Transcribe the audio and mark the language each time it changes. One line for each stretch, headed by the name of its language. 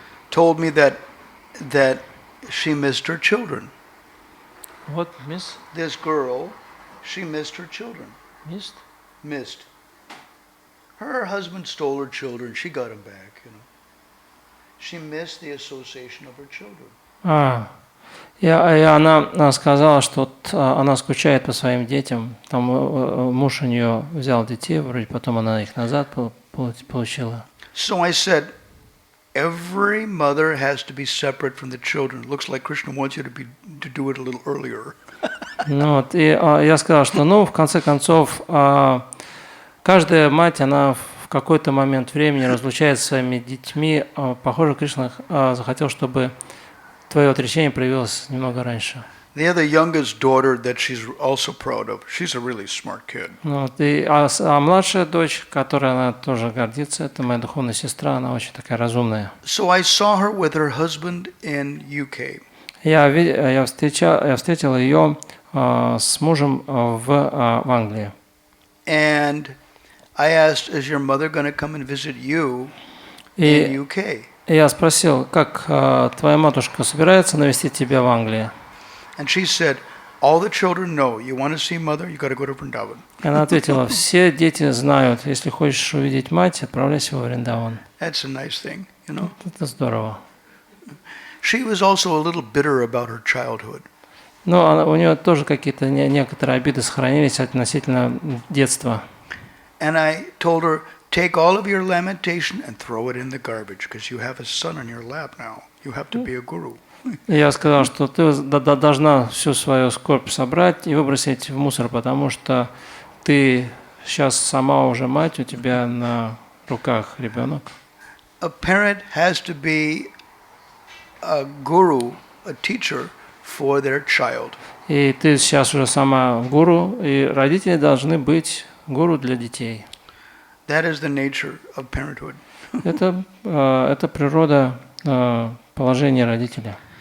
English: told me that she missed her children. What miss? This girl, she missed her children. Missed? Her husband stole her children. She got them back. She missed the association of her children.
Russian: И она сказала, что она скучает по своим детям. Там муж у нее взял детей, вроде потом она их назад получила.
English: So I said, every mother has to be separate from the children. Looks like Krishna wants you to do it a little earlier.
Russian: И я сказал, что в конце концов каждая мать, она в какой-то момент времени разлучается со своими детьми. Похоже, Кришна захотел, чтобы твое отречение проявилось немного раньше.
English: The other youngest daughter that she's also proud of, she's a really smart kid.
Russian: А младшая дочь, которой она тоже гордится, это моя духовная сестра, она очень такая разумная.
English: So I saw her with her husband in UK.
Russian: Я встретил ее с мужем в Англии.
English: And I asked, is your mother going to come and visit you in
Russian: И
English: UK?
Russian: я спросил, как твоя матушка собирается навестить тебя в Англии?
English: And she said, all the children know, you want to see mother, you got to go to Vrindavan.
Russian: Она ответила, все дети знают, если хочешь увидеть мать, отправляйся во Вриндаван.
English: That's a nice thing, you know.
Russian: Это здорово.
English: She was also a little bitter about her childhood.
Russian: Но у нее тоже какие-то некоторые обиды сохранились относительно детства.
English: And I told her, take all of your lamentation and throw it in the garbage, because you have a son on your lap now. You have to be a guru.
Russian: И я сказал, что ты должна всю свою скорбь собрать и выбросить в мусор, потому что ты сейчас сама уже мать, у тебя на руках ребенок.
English: A parent has to be a guru, a teacher for their child.
Russian: И ты сейчас уже сама гуру, и родители должны быть гуру для детей.
English: That is the nature of parenthood.
Russian: Это природа положения родителя.